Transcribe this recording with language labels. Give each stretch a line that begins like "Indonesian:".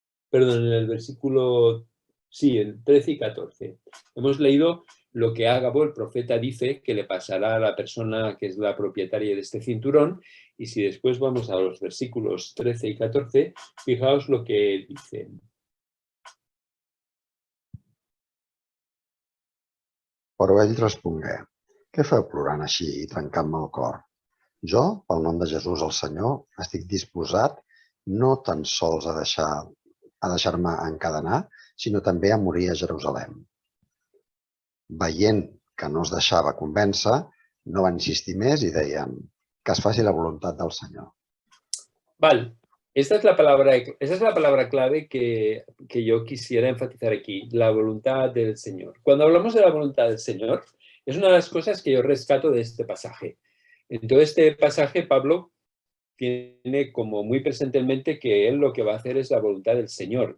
Spanish: Perdón, en el versículo, sí, en 13 y 14. Hemos leído lo que Ágabo, el profeta, dice que le pasará a la persona que es la propietaria de este cinturón. Y si después vamos a los versículos 13 y 14, fijaos lo que dice.
Catalan: Però ell respongué: què feu plorant així i trencant-me el cor? Jo, pel nom de Jesús el Senyor, estic disposat no tan sols a deixar-me encadenar, sinó també a morir a Jerusalem. Veient que no es deixava convèncer, no van insistir més i deien: que es faci la voluntat del Senyor.
Spanish: Vale, esa es la palabra clave que yo quisiera enfatizar aquí, la voluntad del Señor. Cuando hablamos de la voluntad del Señor, es una de las cosas que yo rescato de este pasaje. En todo este pasaje, Pablo tiene como muy presente en mente que él lo que va a hacer es la voluntad del Señor.